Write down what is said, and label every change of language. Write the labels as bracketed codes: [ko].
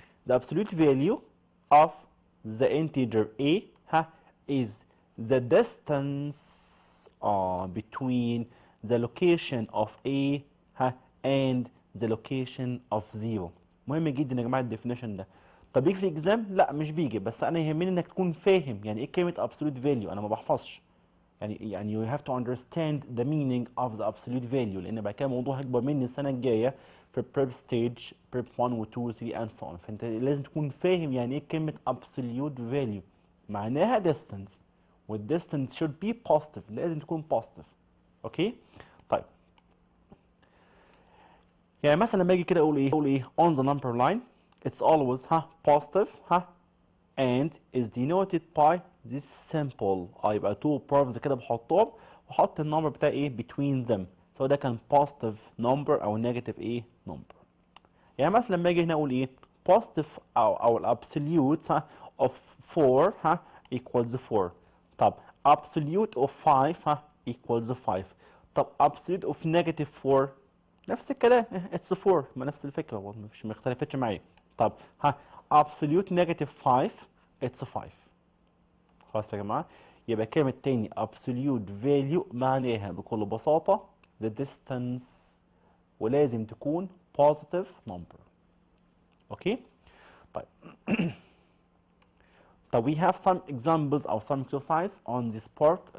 [en] The absolute value of the integer a is the distance between the location of a and the location of 0. [ar] مهم جدا يا جماعه الديفينيشن ده. طب بيجي في الاكزام؟ لا مش بيجي، بس انا يهمني انك تكون فاهم يعني ايه كلمه absolute value. انا ما بحفظش. [en] يعني you have to understand the meaning of the absolute value [ar] لان بعد كده الموضوع هيكبر مني السنه الجايه في [en] prep stage prep 1 و 2 و 3 and so on. [ar] فانت لازم تكون فاهم يعني ايه كلمه absolute value. معناها distance والdistance [en] should be positive. [ar] لازم تكون positive. اوكي؟ طيب يعني مثلا لما اجي كده اقول ايه [en] on the number line it's always positive and is denoted by this symbol. [ar] يبقى two proofs كده بحطهم واحط النمبر بتاعي ايه between them سواء ده كان positive number او negative number. يعني مثلا لما اجي هنا اقول ايه positive او الابسوليوت [en] of 4 equals 4. [ar] طب absolute of 5 equals 5. طب absolute of negative 4 نفس الكلام [en] it's 4، [ar] ما نفس الفكره مش مختلفتش معايا. طب [en] absolute negative 5 it's 5. [ar] خلاص يا جماعه، يبقى كلمه تاني absolute value معناها بكل بساطه [en] the distance، [ar] ولازم تكون positive number. اوكي طيب طب [en] we have some examples او some exercise on this part.